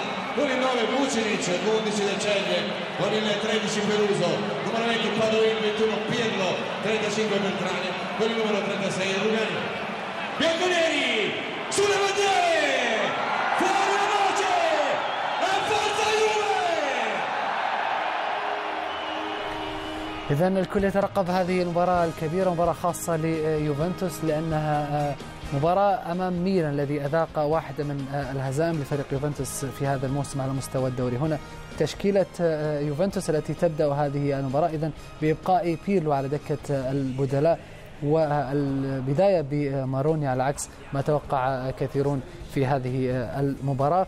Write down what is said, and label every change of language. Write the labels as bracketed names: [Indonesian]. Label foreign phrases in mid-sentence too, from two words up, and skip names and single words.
[Italian] con il 9 Vucinic, con 11 Del Ceglie, con il 13 Peruso, numero 20 Padoin, 21 Pirlo, 35 Beltrani, con il numero 36 Rugani. Bianconeri sulle bandiere, fuori la voce, e forza Juve! [Arabic] إذا الكل يترقب هذه المباراة الكبيرة، مباراة خاصة ليوفنتوس لأنها مباراة أمام ميلان الذي أذاق واحدة من الهزائم لفريق يوفنتوس في هذا الموسم على مستوى الدوري. هنا تشكيلة يوفنتوس التي تبدأ هذه المباراة إذن بإبقاء بيرلو على دكة البدلاء، والبداية بماروني على عكس ما توقع كثيرون في هذه المباراة.